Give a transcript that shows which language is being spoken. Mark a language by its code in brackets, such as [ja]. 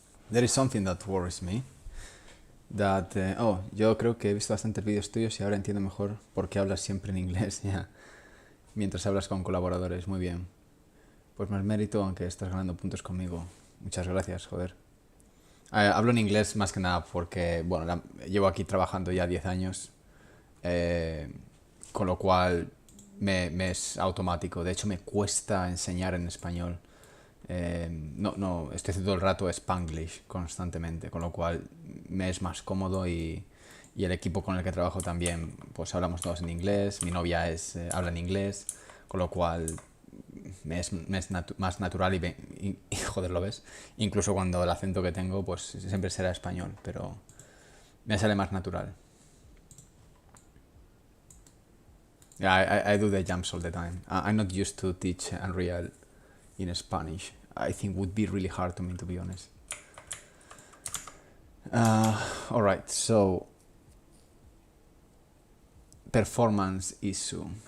[en] There is something that worries me. [es] That, yo creo que he visto bastantes vídeos tuyos y ahora entiendo mejor por qué hablas siempre en inglés, ya. Mientras hablas con colaboradores, muy bien. Pues más mérito, aunque estás ganando puntos conmigo. Muchas gracias, joder. Hablo en inglés más que nada porque, bueno, llevo aquí trabajando ya 10 años, con lo cual me es automático. De hecho, me cuesta enseñar en español. No, estoy haciendo todo el rato Spanglish constantemente, con lo cual me es más cómodo y el equipo con el que trabajo también, pues hablamos todos en inglés, mi novia habla en inglés, con lo cual me es más natural y joder, ¿lo ves? Incluso cuando el acento que tengo, pues siempre será español, pero me sale más natural. [en] Yeah, I do the jumps all the time. I'm not used to teach Unreal in Spanish. I think would be really hard to me, to be honest. Alright, so performance issue.